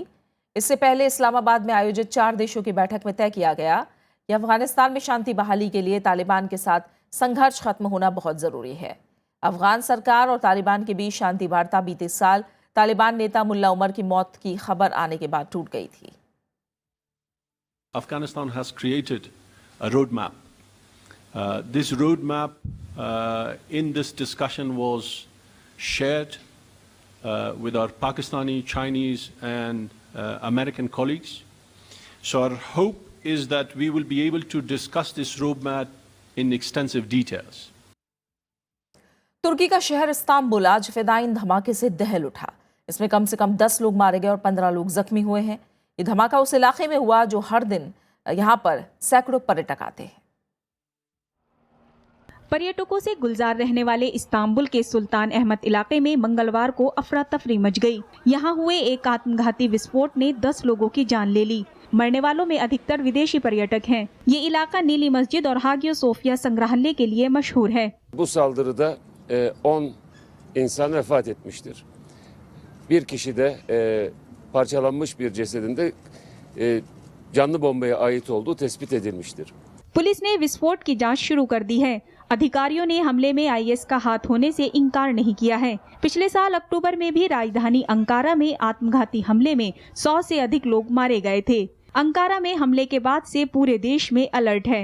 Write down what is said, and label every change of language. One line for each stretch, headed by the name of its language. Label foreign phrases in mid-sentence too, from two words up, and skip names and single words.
Hindi: इससे पहले इस्लामाबाद में आयोजित 4 देशों की बैठक में तय किया गया कि अफगानिस्तान में शांति बहाली के लिए तालिबान के साथ संघर्ष खत्म होना बहुत जरूरी है। अफगान सरकार और तालिबान के बीच शांति वार्ता बीते साल तालिबान नेता मुल्ला उमर की मौत की खबर आने के बाद टूट गई थी।
English: Afghanistan has created a roadmap. This roadmap in this discussion was shared with our Pakistani, Chinese and American colleagues. So our hope is that we will be able to discuss this roadmap in extensive details.
Hindi: तुर्की का शहर इस्तांबुल आज फिदाइन धमाके से दहल उठा। इसमें कम से कम 10 लोग मारे गए और 15 लोग जख्मी हुए हैं। ये धमाका उस इलाके में हुआ जो हर दिन यहां पर सैकड़ों पर्यटक आते हैं। पर्यटकों से गुलजार रहने वाले इस्तांबुल के सुल्तान अहमद इलाके में मंगलवार को अफरा तफरी मच गई। यहां हुए एक आत्मघाती विस्फोट ने 10 लोगों की जान ले ली। मरने वालों में अधिकतर विदेशी पर्यटक हैं। ये इलाका नीली मस्जिद और हागियो सोफिया संग्रहालय के लिए मशहूर है।
Turkish: Bu saldırıda 10 insan vefat etmiştir. Bir kişi de parçalanmış bir cesedinde canlı bombaya ait olduğu tespit edilmiştir.
Hindi: पुलिस ने विस्फोट की जांच शुरू कर दी है। अधिकारियों ने हमले में आईएस का हाथ होने से इनकार नहीं किया है। पिछले साल अक्टूबर में भी राजधानी अंकारा में आत्मघाती हमले में 100 से अधिक लोग मारे गए थे। अंकारा में हमले के बाद से पूरे देश में अलर्ट है।